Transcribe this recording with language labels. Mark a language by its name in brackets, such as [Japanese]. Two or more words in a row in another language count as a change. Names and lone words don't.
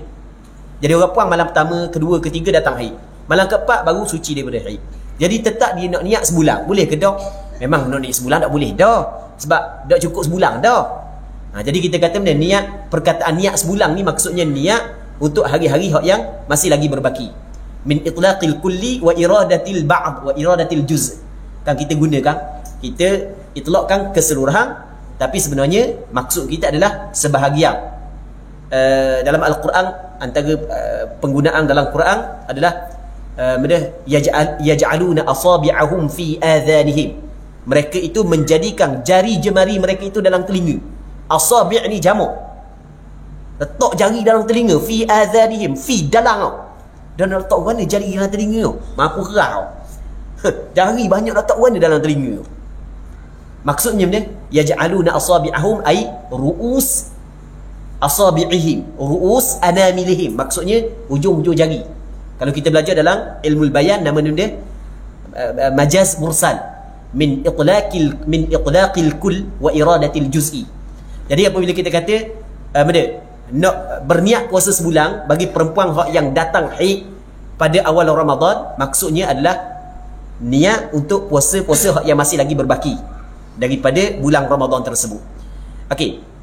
[Malay] Jadi orang puan malam pertama, kedua, ketiga datang haid. Malam keempat baru suci daripada haid. Jadi tetap dia nak niat sebulan. Boleh ke tak? Memang nak niat sebulan tak boleh dah. Sebab tak cukup sebulan dah. Jadi kita kata benda niat, perkataan niat sebulan ni maksudnya niat untuk hari-hari yang masih lagi berbaki. [Arabic] من إطلاق الكل وإرادة البعض وإرادة الجزء'. [Malay] Kan kita gunakan, kita itlaqkan keseluruhan, tapi sebenarnya maksud kita adalah sebahagian. Dalam Al-Quran, antara penggunaan dalam Quran adalah [Arabic] يجعلون أصابعهم في آذانهم. [Malay] Mereka itu menjadikan jari jemari mereka itu dalam telinga. Asabi' ni jamak. Letak jari dalam telinga, [Arabic] في آذانهم, [Malay] fi dalam. Dan letak mana jari dalam telinga? Mampu kerah. Jari banyak letak mana dalam telinga. Maksudnya benda [Arabic] يجعلون أصابعهم أي رؤوس أصابعهم رؤوس أناملهم. [Malay] Maksudnya hujung-hujung jari. Kalau kita belajar dalam ilmu bayan, nama dia [Arabic] مجاز مرسل من إطلاق الكل وإرادة الجزء. [Malay] Jadi apabila kita kata nak berniat puasa sebulan bagi perempuan yang datang haid pada awal Ramadan, maksudnya adalah niat untuk puasa-puasa yang masih lagi berbaki daripada bulan Ramadan tersebut. Okey.